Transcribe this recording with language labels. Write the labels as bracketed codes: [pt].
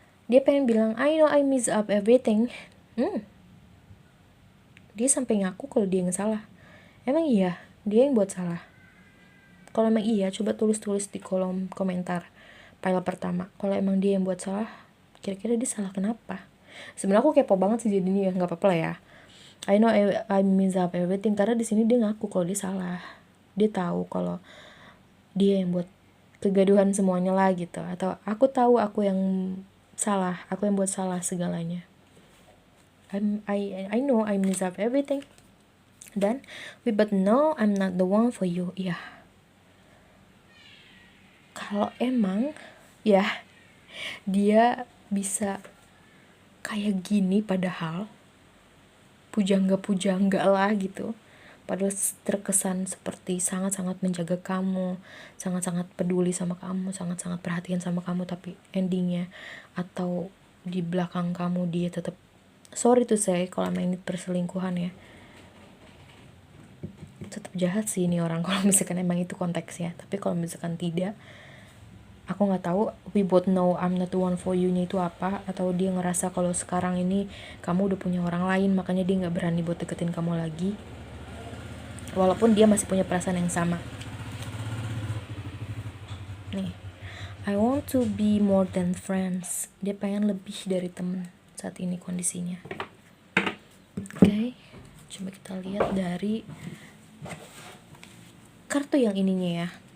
[id] Dia pengen bilang [en] I know I miss up everything. [id] Dia sampai ngaku kalau dia yang salah. Emang iya dia yang buat salah? Kalau emang iya, coba tulis di kolom komentar file pertama. Kalau emang dia yang buat salah, kira-kira dia salah kenapa? Sebenarnya aku kepo banget sih jadinya ya, nggak apa-apa lah ya. [en] I know I miss up everything, [id] karena di sini dia ngaku kalau dia salah. Dia tahu kalau dia yang buat kegaduhan semuanya lah gitu. Atau aku tahu aku yang salah, aku yang buat salah segalanya. [en] I know I miss up everything. Dan we both know I'm not the one for you. [id] Ya. Kalau emang ya dia bisa kayak gini, padahal pujangga lah gitu, padahal terkesan seperti sangat-sangat menjaga kamu, sangat-sangat peduli sama kamu, sangat-sangat perhatian sama kamu, tapi endingnya atau di belakang kamu dia tetap, [en] sorry to say [id] kalau emang ini perselingkuhan ya, tetap jahat sih ini orang kalau misalkan emang itu konteksnya. Tapi kalau misalkan tidak, aku nggak tahu [en] we both know I'm not the one for you [id] nya itu apa, atau dia ngerasa kalau sekarang ini kamu udah punya orang lain, makanya dia nggak berani buat deketin kamu lagi walaupun dia masih punya perasaan yang sama. [en] Nih, I want to be more than friends. [id] Dia pengen lebih dari temen saat ini kondisinya. Oke, coba kita lihat dari kartu yang ininya ya.